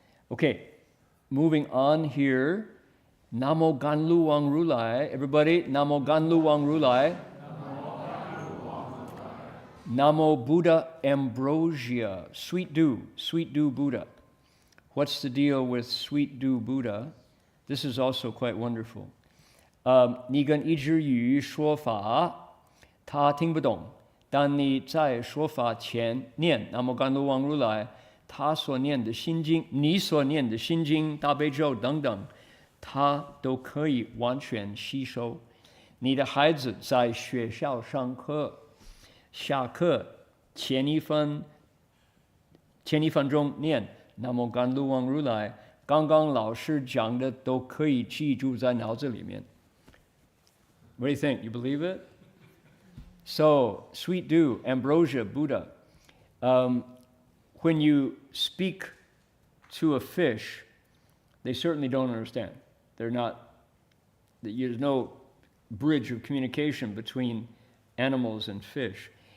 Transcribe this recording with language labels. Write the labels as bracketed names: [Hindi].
[English] Okay, moving on here. Namo Ganlu Wang Ru Lai. Everybody, Namo Ganlu Wang Ru Lai. Namo Buddha Ambrosia. Sweet Dew Buddha. What's the deal with Sweet Dew Buddha? This is also quite wonderful. [Chinese] 你跟一只鱼说法，他听不懂。当你在说法前念南无甘露王如来，他所念的心经，你所念的心经、大悲咒等等，他都可以完全吸收。你的孩子在学校上课，下课前一分钟念南无甘露王如来，刚刚老师讲的都可以记住在脑子里面。 [English] What do you think? You believe it? So, Sweet Dew, Ambrosia, Buddha. When you speak to a fish, they certainly don't understand. There's no bridge of communication between animals and fish.